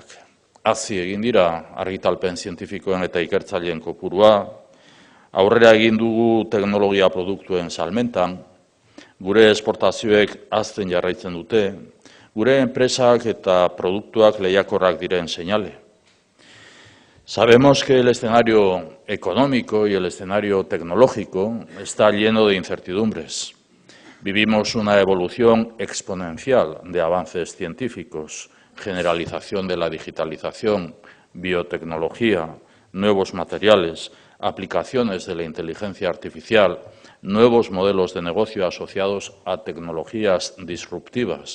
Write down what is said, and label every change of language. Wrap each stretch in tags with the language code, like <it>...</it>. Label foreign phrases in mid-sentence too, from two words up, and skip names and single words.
<eu>Hazi egin dira argitalpen zientifikoen eta ikertzaileen kopurua, aurrera egin dugu teknologia produktuen salmentan, gure esportazioek hazten jarraitzen dute, gure enpresak eta produktuak lehiakorrak diren seinale.</eu> <es>Sabemos que el escenario económico y el escenario tecnológico está lleno de incertidumbres. Vivimos una evolución exponencial de avances científicos, generalización de la digitalización, biotecnología, nuevos materiales, aplicaciones de la inteligencia artificial, nuevos modelos de negocio asociados a tecnologías disruptivas.</es>